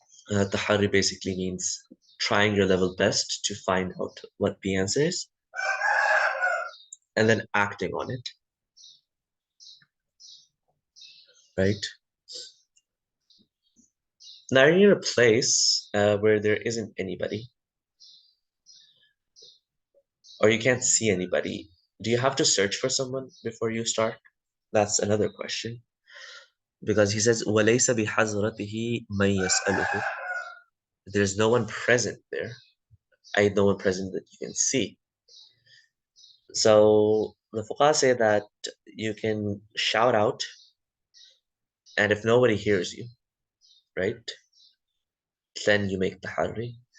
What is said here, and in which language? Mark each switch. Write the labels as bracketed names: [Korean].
[English] Taharri basically means trying your level best to find out what the answer is and then acting on it, right? Now you're in a place where there isn't anybody or you can't see anybody. Do you have to search for someone before you start? That's another question. Because he says, [Arabic] وَلَيْسَ بِحَزْرَتِهِ مَن يَسْأَلُهُ. [English] There's no one present there. I no one present that you can see. So the fuqaha say that you can shout out, and if nobody hears you, right, then you make tahari.